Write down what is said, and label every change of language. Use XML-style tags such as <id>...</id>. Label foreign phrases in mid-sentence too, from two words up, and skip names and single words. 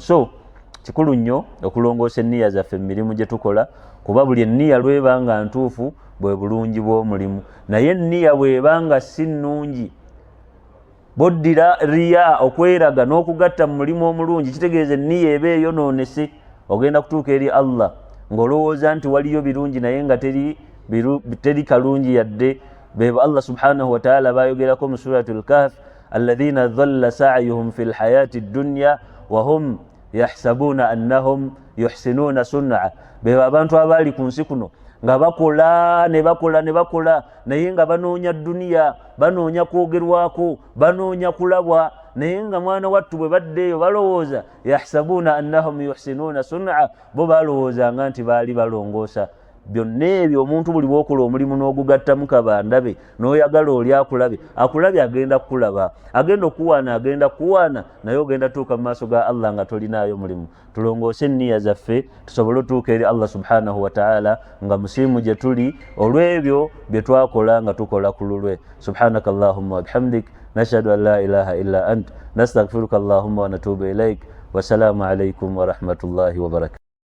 <lg>So kikulu nnyo okulongoosa enniya zaffe mu mirimu gye tukola, kuba buli enniya lwebanga ntuufu bwe bulungi bw'omulimu, naye enniya bwebanga si nnungi, boddira riya, okweraga n'okugatta mu mulimu omulungi, kitegeeza enniya eba eyonoonese, ogenda kutuuka eri Allah ng'olowooza nti waliyo birungi naye nga teri kalungi yadde. Beba Allah</lg> <ar>سبحانه وتعالى</ar> <lg>bayogerako mu suratul Kahf,</lg> <ar>الذين ضل سعيهم في الحياة الدنيا وهم يحسبون أنهم يحسنون صنعا,</ar> <lg>beba abantu abali ku nsi kuno nga bakola naye nga banoonya duniya, banoonya kwogerwako, banoonya kulabwa, naye nga mwana wattu bwe baddeeyo balowooza</lg> <ar>يحسبون أنهم يحسنون صنعا,</ar> <lg>bo balowoozanga nti baali balongoosa. Byonna ebyo omuntu buli bw'okola omulimu n'ogugattamu kabandabe, n'oyagala oli akulabye agenda kukulaba, agenda okuwaana agenda kuwaana, naye ogenda tuuka mu maaso ga Allah nga tolinaayo mulimu. Tulongoose enniya zaffe tusobole otuuka eri Allah</lg> <ar>سبحانه وتعالى</ar> <lg>nga musiimu gye tuli olw'ebyo bye twakola nga tukola ku lulwe.</lg> <ar>سبحانك اللهم وبحمدك نشهد أن لا إله إلا أنت نستغفرك اللهم ونتوب إليك. والسلام عليكم ورحمة الله وبركاته.</ar>